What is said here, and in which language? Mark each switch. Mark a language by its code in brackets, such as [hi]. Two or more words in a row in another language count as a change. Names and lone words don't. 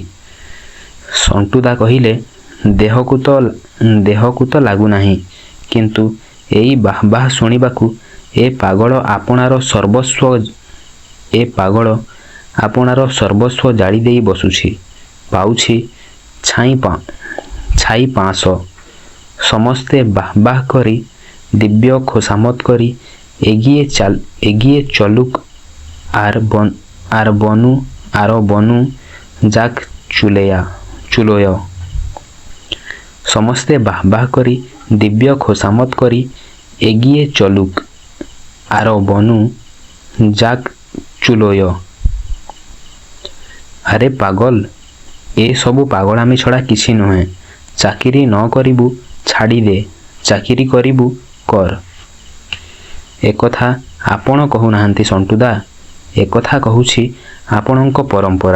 [or] ସଣ୍ଟୁଦା କହିଲେ, ଦେହକୁ ତ ଲାଗୁନାହିଁ, କିନ୍ତୁ ଏଇ ବାଃ ବାଃ ଶୁଣିବାକୁ ଏ ପାଗଳ ଆପଣାର ସର୍ବସ୍ୱ ଜାଳି ଦେଇ ବସୁଛି। ପାଉଛି ଛାଇ ପାଁଶ। ସମସ୍ତେ ବାଃ ବାଃ କରି ଦିବ୍ୟ ଖୋସାମତ କରି [bn] ଏଗିয়ে চলুক আর বনু যাক চুলোয়। [or] ସମସ୍ତେ ବାଃ ବାଃ କରି ଦିବ୍ୟ ଖୋସାମତ କରି [bn] ଏଗିয়ে চলুক আর বনু যাক চুলোয়। [or] ଆରେ ପାଗଲ, ଏ ସବୁ ପାଗଳାମି ଛଡ଼ା କିଛି ନୁହେଁ। ଚାକିରି ନ କରିବୁ ଛାଡ଼ିଦେ, ଚାକିରି କରିବୁ କର। ଏକଥା ଆପଣ କହୁନାହାନ୍ତି ସଣ୍ଟୁଦା, ଏକଥା କହୁଛି ଆପଣଙ୍କ ପରମ୍ପରା।